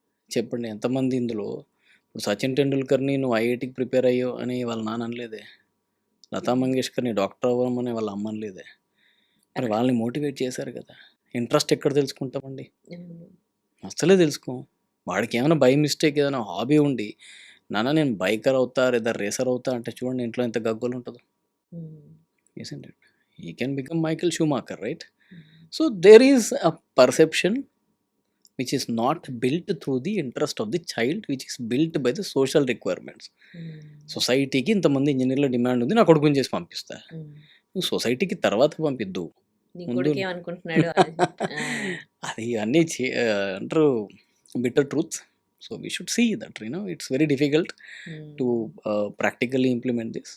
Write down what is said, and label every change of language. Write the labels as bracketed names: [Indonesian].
[Telugu] చెప్పండి ఎంతమంది ఇందులో ఇప్పుడు సచిన్ టెండూల్కర్ని నువ్వు ఐఐటికి ప్రిపేర్ అయ్యో అని వాళ్ళ నాన్న అనలేదే, లతా మంగేష్కర్ని డాక్టర్ అవ్వమని వాళ్ళ అమ్మ అనలేదే, మరి వాళ్ళని మోటివేట్ చేశారు కదా. ఇంట్రెస్ట్ ఎక్కడ తెలుసుకుంటామండి? అసలే తెలుసుకో. వాడికి ఏమైనా బై మిస్టేక్ ఏదైనా హాబీ ఉండి నాన్న నేను బైకర్ అవుతా లేదా రేసర్ అవుతా అంటే చూడండి ఇంట్లో ఎంత గగ్గోలు ఉంటుందో. [English] isn't it? He can become Michael Schumacher, right? So there is a perception which is not built through the interest of the child, which is built by the social requirements. [Telugu] సొసైటీకి ఇంతమంది ఇంజనీర్ల డిమాండ్ ఉంది, నా కొడుకుని చేసి పంపిస్తా. నువ్వు సొసైటీకి తర్వాత పంపిద్దు, నీ ముందు కొడుకు ఏమనుకుంటున్నాడు? అది అన్నీ అంటారు [English] Bitter truths. So we should see that it's very difficult to practically implement this.